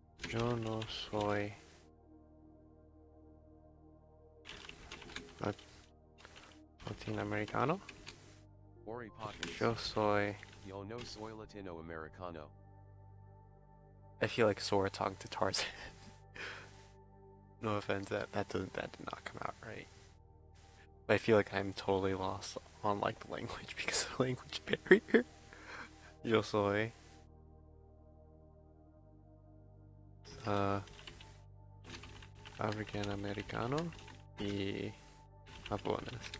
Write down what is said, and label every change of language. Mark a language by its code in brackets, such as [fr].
[es] Yo no soy Latinoamericano. Ori Pockets. Yo soy. Yo no soy Latinoamericano. [en] I feel like Sora talking to Tarzan. No offense, that did not come out right. But I feel like I'm totally lost on like the language because of the language barrier. [es] Yo soy African Americano y japonés.